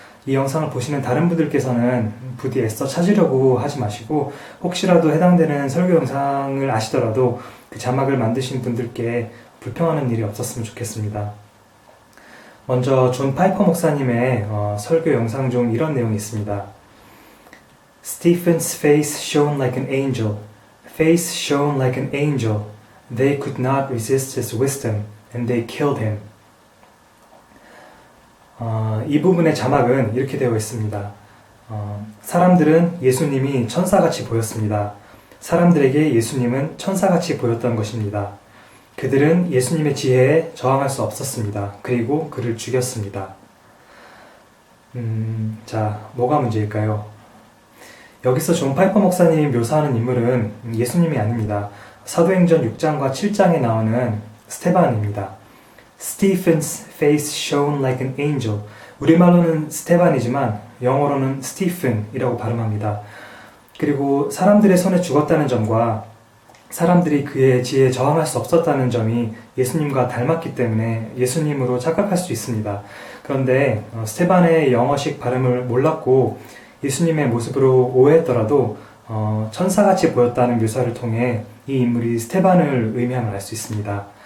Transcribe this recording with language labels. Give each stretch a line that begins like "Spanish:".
Korean: 이 영상을 보시는 다른 분들께서는 부디 애써 찾으려고 하지 마시고 혹시라도 해당되는 설교 영상을 아시더라도 그 자막을 만드신 분들께 불평하는 일이 없었으면 좋겠습니다. 먼저 존 파이퍼 목사님의 설교 영상 중 이런 내용이 있습니다.
English: Stephen's face shone like an angel. Face shone like an angel. They could not resist his wisdom, and they killed him.
Korean: 이 부분의 자막은 이렇게 되어 있습니다. 사람들은 예수님이 천사같이 보였습니다. 사람들에게 예수님은 천사같이 보였던 것입니다. 그들은 예수님의 지혜에 저항할 수 없었습니다. 그리고 그를 죽였습니다. 자, 뭐가 문제일까요? 여기서 존 파이퍼 목사님이 묘사하는 인물은 예수님이 아닙니다. 사도행전 6장과 7장에 나오는 스테반입니다.
English: Stephen's face shone like an angel.
Korean: 우리말로는 스테반이지만 영어로는 스티픈이라고 발음합니다. 그리고 사람들의 손에 죽었다는 점과 사람들이 그의 지혜에 저항할 수 없었다는 점이 예수님과 닮았기 때문에 예수님으로 착각할 수 있습니다. 그런데 스테반의 영어식 발음을 몰랐고 예수님의 모습으로 오해했더라도 천사같이 보였다는 묘사를 통해 이 인물이 스테반을 의미함을 알 수 있습니다.